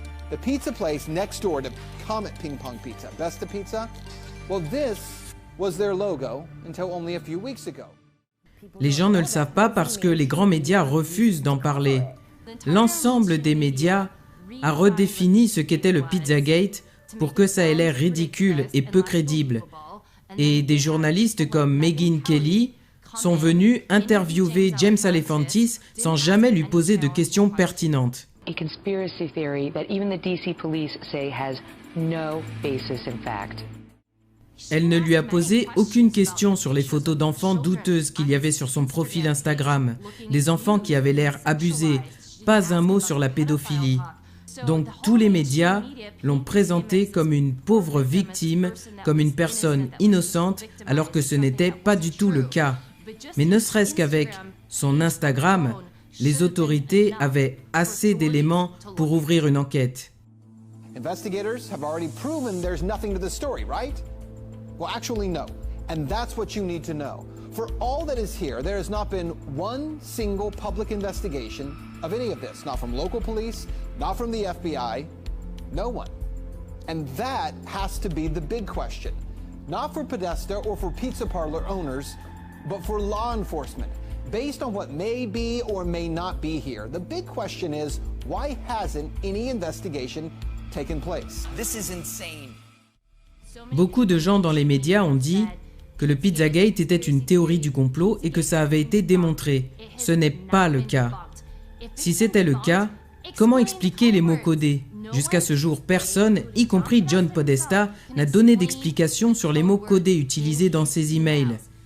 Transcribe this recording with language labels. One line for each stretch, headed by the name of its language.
English: The pizza place next door to Comet Ping Pong Pizza, Besta Pizza, well, this was their logo until only a few weeks ago.
French: Les gens ne le savent pas parce que les grands médias refusent d'en parler. L'ensemble des médias a redéfini ce qu'était le Pizzagate pour que ça ait l'air ridicule et peu crédible. Et des journalistes comme Megyn Kelly sont venus interviewer James Alefantis sans jamais lui poser de questions pertinentes.
English: A conspiracy theory that even the DC police say has no basis in fact.
French: Elle ne lui a posé aucune question sur les photos d'enfants douteuses qu'il y avait sur son profil Instagram, des enfants qui avaient l'air abusés, pas un mot sur la pédophilie. Donc tous les médias l'ont présentée comme une pauvre victime, comme une personne innocente, alors que ce n'était pas du tout le cas. Mais ne serait-ce qu'avec son Instagram, les autorités avaient assez d'éléments pour ouvrir une enquête.
English: Investigators have already proven there's nothing to the story, right? Well, actually, no. And that's what you need to know. For all that is here, there has not been one single public investigation of any of this. Not from local police, not from the FBI, no one. And that has to be the big question. Not for Podesta or for pizza parlor owners, but for law enforcement. Based on what may be or may not be here, the big question is, why hasn't any investigation taken place? This is insane.
French: Beaucoup de gens dans les médias ont dit que le Pizzagate était une théorie du complot et que ça avait été démontré. Ce n'est pas le cas. Si c'était le cas, comment expliquer les mots codés? Jusqu'à ce jour, personne, y compris John Podesta, n'a donné d'explication sur les mots codés utilisés dans ses emails.